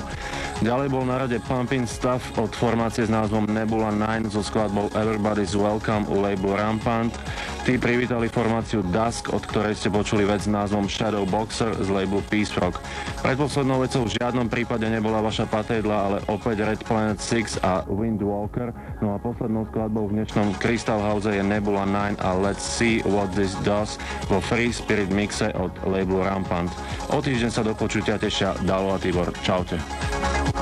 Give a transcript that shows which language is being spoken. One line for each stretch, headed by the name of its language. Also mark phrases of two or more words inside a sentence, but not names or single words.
Slovak: Ďalej bol na rade Pumpin' Stuff od formácie s názvom Nebula 9 so skladbou Everybody's Welcome u labelu Rampant. Tí privítali formáciu Dusk, od ktorej ste počuli vec s názvom Shadow Boxer z labelu Peace Rock. Predposlednou vecou v žiadnom prípade nebola vaša patédla, ale opäť Red Planet 6 a Windwalker. No a poslednou skladbou v dnešnom Crystal House je Nebula 9 a Let's See What This Does vo Free Spirit mixe od labelu Rampant. O týždeň sa do počutia tešia Dalo a Tibor. Čaute.